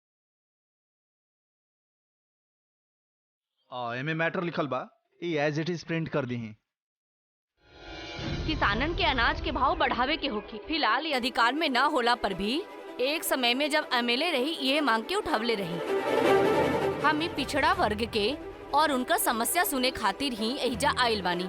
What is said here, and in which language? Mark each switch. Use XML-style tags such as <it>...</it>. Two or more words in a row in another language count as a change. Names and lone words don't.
<bho>एमे मैटर लिखल बा, ये</bho> <en>as it is print</en> <bho>कर दी। किसानन के अनाज के भाव बढ़ावे के होकी। फिलहाल ये अधिकार में ना होला पर भी एक समय में जब एमएलए रही ये मांग के उठावले रही। हम पिछड़ा वर्ग के और उनका समस्या सुने खातिर ही एहिजा आइल बानी।</bho>